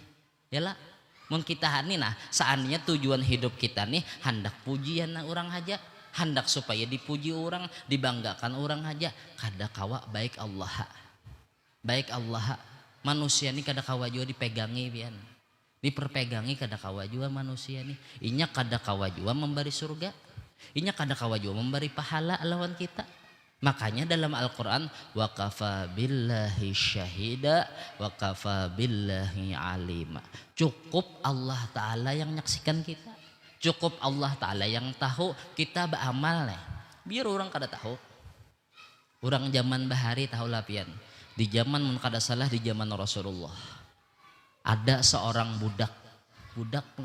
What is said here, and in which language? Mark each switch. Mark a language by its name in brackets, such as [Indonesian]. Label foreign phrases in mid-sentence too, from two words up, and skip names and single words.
[Banjar] Yalah, mun kita nih nah, seandainya tujuan hidup kita nih hendak pujian orang aja, hendak supaya dipuji orang, dibanggakan orang aja, kada kawa baik Allah. Baik Allah. Manusia nih kada kawa juga dipegangi pian. Diperpegangi kada kawa juga manusia nih. Inya kada kawa juga memberi surga. Inya kada kawa juga memberi pahala lawan kita. Makanya dalam Al-Quran [Arabic] وكفى بالله شهيدا وكفى بالله عليما. [Banjar] Cukup Allah Ta'ala yang menyaksikan kita. Cukup Allah Ta'ala yang tahu kita beramal nih. Biar orang kada tahu. Orang zaman bahari tahu lapian. Di zaman mun kada salah di zaman Rasulullah. Ada seorang budak nih.